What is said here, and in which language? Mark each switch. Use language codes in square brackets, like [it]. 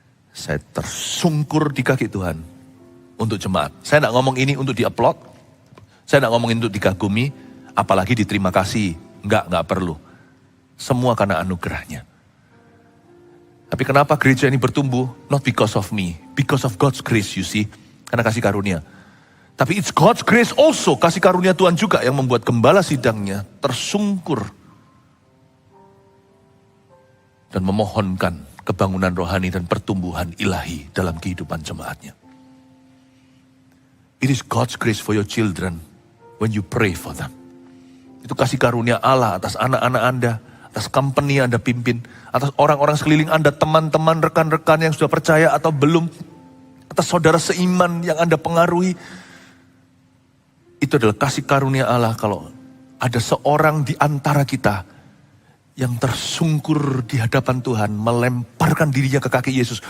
[id] Saya tersungkur di kaki Tuhan untuk jemaat. Saya tidak ngomong ini untuk di-upload. Saya tidak ngomong untuk dikagumi, apalagi diterima kasih. Enggak perlu. Semua karena anugerahnya. Tapi kenapa gereja ini bertumbuh? [en] Not because of me. Because of God's grace, you see. [id] Karena kasih karunia. Tapi [en] it's God's grace also. [id] Kasih karunia Tuhan juga yang membuat gembala sidangnya tersungkur. Dan memohonkan kebangunan rohani dan pertumbuhan ilahi dalam kehidupan jemaatnya. [en] It is God's grace for your children when you pray for them. [id] Itu kasih karunia Allah atas anak-anak Anda. Atas company yang Anda pimpin, atas orang-orang sekeliling Anda, teman-teman, rekan-rekan yang sudah percaya atau belum, atas saudara seiman yang Anda pengaruhi. Itu adalah kasih karunia Allah kalau ada seorang di antara kita yang tersungkur di hadapan Tuhan, melemparkan dirinya ke kaki Yesus.